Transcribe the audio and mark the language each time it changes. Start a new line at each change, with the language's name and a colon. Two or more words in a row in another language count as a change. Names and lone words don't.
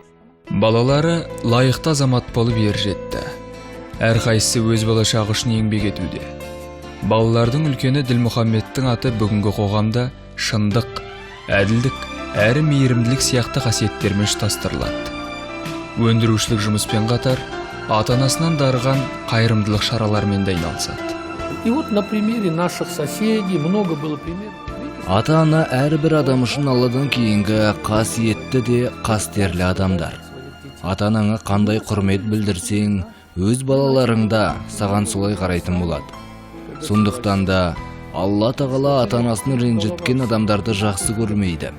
Kazakh: Балалары лайықты азамат болып ер жетті. Әрқайсысы өз болашағы үшін еңбек етуде. Балалардың үлкені Ділмұхаммедтің аты бүгінгі қоғамда шындық, әділдік, әрі мейірімділік сияқты қасиеттермен ұштастырылады. Өндірушілік жұмыспен қатар, ата-анасынан дарыған қайырымдылық шаралармен де айналысады.
Russian: И вот на примере наших соседей много было примеров.
Kazakh: Ата-ана әрбір адам үшін Алладан кейінгі қасиетті де қастерлі адамдар. Ата-анаңа қандай құрмет білдірсең, өз балаларыңда саған солай қарайтын болады. Сондықтан да Алла тағала ата-анасын ренжіткен адамдарды жақсы көрмейді.